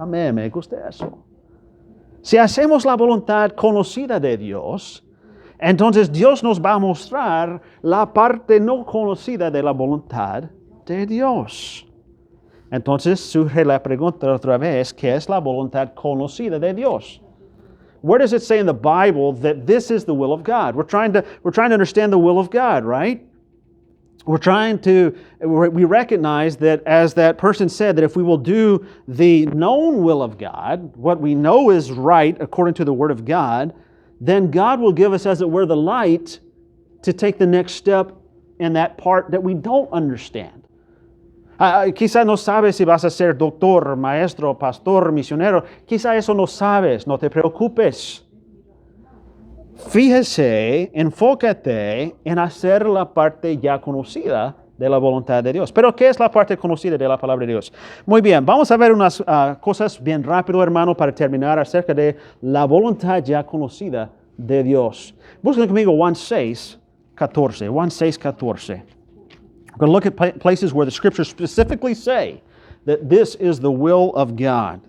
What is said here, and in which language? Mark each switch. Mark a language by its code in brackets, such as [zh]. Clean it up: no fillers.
[es] Amén, me gusta eso. Si hacemos la voluntad conocida de Dios, entonces Dios nos va a mostrar la parte no conocida de la voluntad de Dios. Entonces surge la pregunta otra vez, ¿qué es la voluntad conocida de Dios? [en] Where does it say in the Bible that this is the will of God? We're trying to understand the will of God, right? We recognize that, as that person said, that if we will do the known will of God, what we know is right according to the Word of God, then God will give us, as it were, the light to take the next step in that part that we don't understand. [es] Quizá no sabes si vas a ser doctor, maestro, pastor, misionero. Quizá eso no sabes, no te preocupes. Fíjese, enfócate en hacer la parte ya conocida de la voluntad de Dios. Pero, ¿qué es la parte conocida de la palabra de Dios? Muy bien, vamos a ver unas cosas bien rápido, hermano, para terminar acerca de la voluntad ya conocida de Dios. Busquen conmigo Juan 6, 14. Juan 6, 14. [en] We're going to look at places where the scriptures specifically say that this is the will of God.